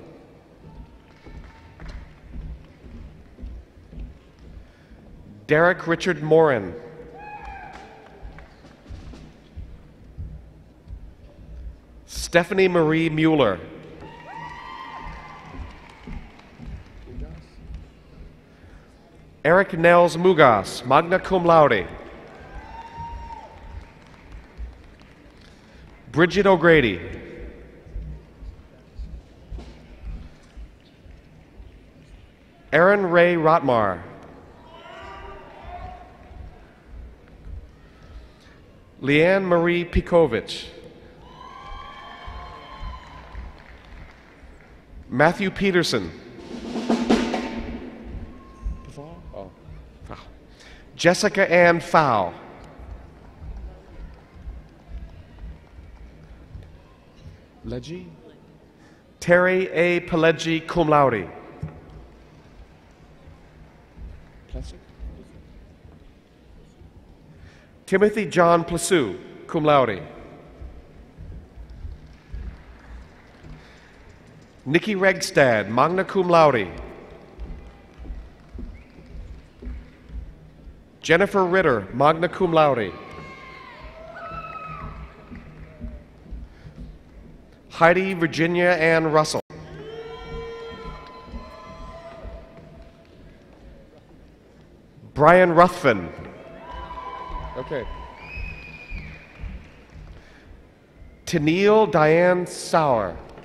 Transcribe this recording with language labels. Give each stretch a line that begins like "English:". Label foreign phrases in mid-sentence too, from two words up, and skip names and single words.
English: Derek Richard Morin. Stephanie Marie Mueller. Eric Nels Mugas,
Latin: magna cum laude.
English: Bridget O'Grady. Aaron Ray Rotmar. Leanne Marie Pikovich. Matthew Peterson. Jessica Ann Fowl. Leggi? Terry A. Pileggi,
Latin: cum laude.
English: Timothy John Plessu,
Latin: cum laude.
English: Nikki Regstad,
Latin: magna cum laude.
English: Jennifer Ritter,
Latin: magna cum laude.
English: Heidi Virginia Ann Russell. Brian Ruthven. Okay. Tennille Diane Sauer.